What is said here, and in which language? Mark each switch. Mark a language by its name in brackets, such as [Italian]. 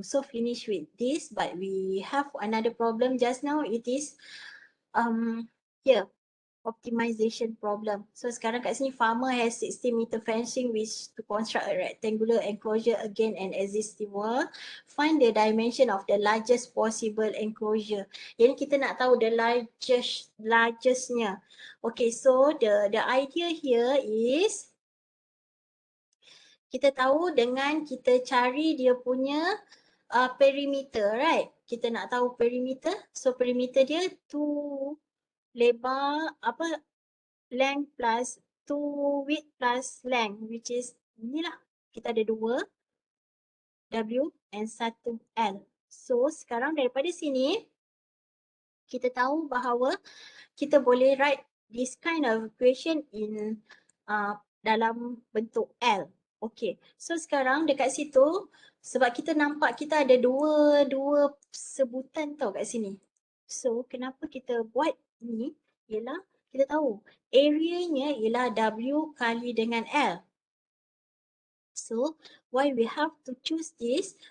[English] So finish with this, but we have another problem just now. It is here optimization problem. [Malay] So sekarang kat sini [English] farmer has 60 meter fencing which to construct a rectangular enclosure again an existing wall. Find the dimension of the largest possible enclosure. [Malay] Jadi kita nak tahu [English] the largestnya. Okay, so the idea here is [Malay] kita tahu dengan kita cari dia punya perimeter, right? Kita nak tahu perimeter. So perimeter dia 2 lebar length [English] plus 2 width plus length, which is [Malay] inilah, kita ada 2 W and 1 L. So sekarang daripada sini kita tahu bahawa kita boleh [English] write this kind of equation [Malay] in dalam bentuk L. Okay, so sekarang dekat situ sebab kita nampak kita ada dua sebutan tau kat sini. So kenapa kita buat ni ialah kita tahu area-nya ialah W kali dengan L. [English] So why we have to choose this?